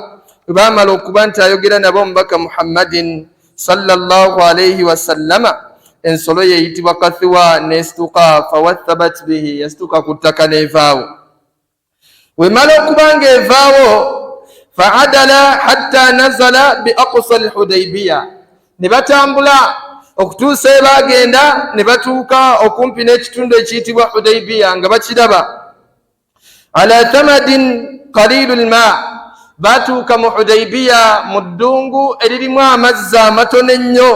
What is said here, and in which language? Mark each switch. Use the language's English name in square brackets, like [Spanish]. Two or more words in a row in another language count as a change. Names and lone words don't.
[Ganda] Bwe baamala okuba nti ayogera nabo omubaka Muhammadin [Arabic] صلى الله عليه وسلم [Ganda] ensolo yeyitibwa Kathwa nestuka [Arabic] فوثبت به [Ganda] yastuka ku ttaka nevaawo. Wemala okuba nga evaawo [Arabic] فعدل حتى نزل بأقصى الحديبية [Ganda] ne batambula okutuusa bagenda ne batuuka okumpi n'ekitundu ekiyitibwa Hudaybiyah nga bakiraba. [Arabic] على ثمد قليل الماء [Ganda] batuuka mu Hudaybiyah mu ddungu eririmu amazzi amatono ennyo.